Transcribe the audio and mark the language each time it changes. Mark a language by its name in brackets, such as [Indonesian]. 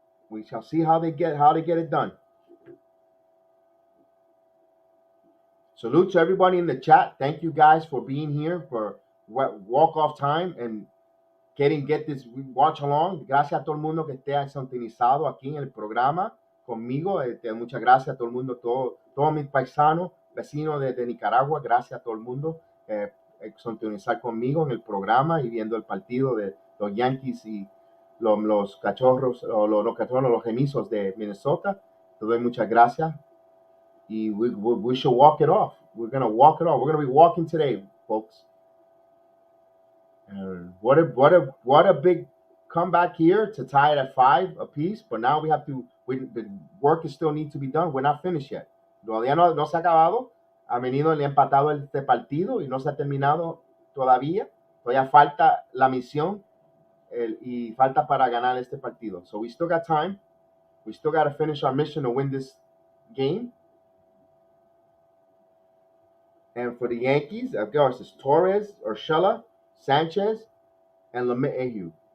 [English] We shall see how they get it done. Salute to everybody in the chat. Thank you guys for being here for walk off time and get this watch along. [Spanish] Gracias a todo el mundo que esté sintonizado aquí en el programa conmigo. Muchas gracias a todo el mundo, todos mis paisanos, vecinos de Nicaragua. Gracias a todo el mundo sintonizar conmigo en el programa y viendo el partido de los Yankees y los cachorros, los gemisos de Minnesota. Te doy muchas gracias. Y [English] we should walk it off. We're going to walk it off. We're going to be walking today, folks. And what a big comeback here to tie it at 5 apiece. But now the work still needs to be done. We're not finished yet. [Spanish] Todavía no se ha acabado. Ha venido el empatado este partido y no se ha terminado todavía. Todavía falta la misión y falta para ganar este partido. [English] So we still got time. We still got to finish our mission to win this game. And for the Yankees, of course, it's Torres, Urshela, Sanchez, and LeMahieu.